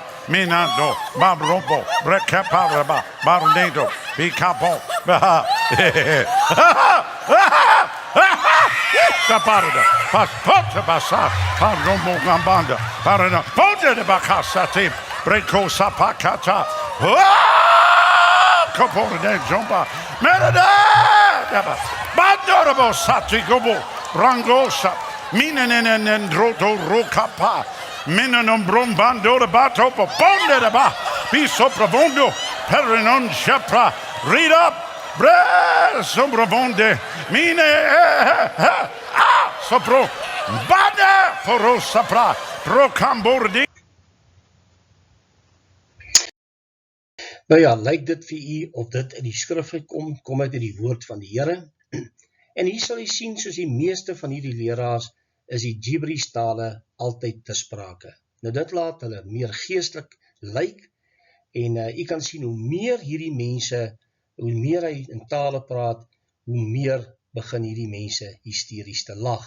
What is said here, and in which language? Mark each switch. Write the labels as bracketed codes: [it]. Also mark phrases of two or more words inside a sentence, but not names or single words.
[af] Minando, Babropo, Brecaparaba, Barnedo, Bicapo, Caparada, Paspota Bassa, Parromo Gambanda, Parana, Ponte de Bacasati, Breco Sapacata, Capore de Jumba, Merada, Bandorabo Sati Gobo, Rangosa, Minen Droto Rocapa. Menanon brombando de bato ponde de ba piso profondo perrenon chapra read up bre sombrovonde mine sopro bada poro sapra procambordi. Nou ja, lyk dit vir u of dit in die skrif kom uit die woord van die Here. En hier sal jy sien soos die meeste van hierdie leraars is die gibberish tale altyd te sprake. Nou dit laat hulle meer geestelik lyk en jy kan sien hoe meer hierdie mense, hoe meer hy in tale praat, hoe meer begin hierdie mense hysteries te lag.